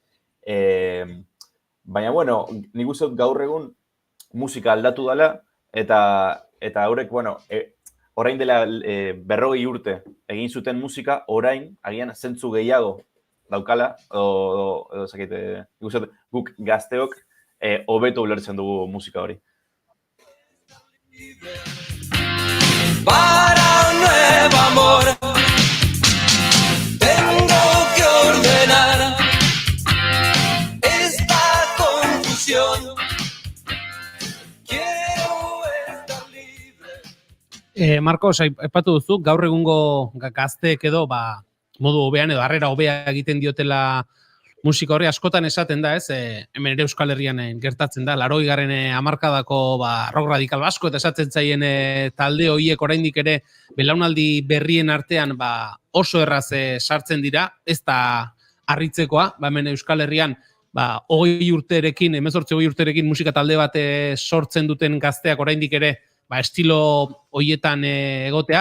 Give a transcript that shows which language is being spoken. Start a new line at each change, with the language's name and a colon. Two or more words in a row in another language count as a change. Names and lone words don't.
Basque: Baina, nik uste dut gaur egun musika aldatu dela, eta horrek, orain dela 40 urte egin zuten musika, orain, agian zentzu gehiago daukala, edo guk gazteok hobeto ulertzen dugu musika hori.
Spanish: Para un nuevo amor tengo que ordenar esta confusión. Quiero estar libre.
Basque: Marcos, aipatu duzu, gaur egungo gazteek edo, modu hobean edo harrera hobea egiten diotela musika hori askotan esaten da, ez? Hemen ere Euskal Herrian gertatzen da, 80. hamarkadako rock radikal basko eta esaten zaien talde horiek oraindik ere belaunaldi berrien artean oso erraz sartzen dira, ez da harritzekoa, hemen Euskal Herrian 20 urterekin, 18 urterekin musika talde bat sortzen duten gazteak oraindik ere estilo horietan egotea.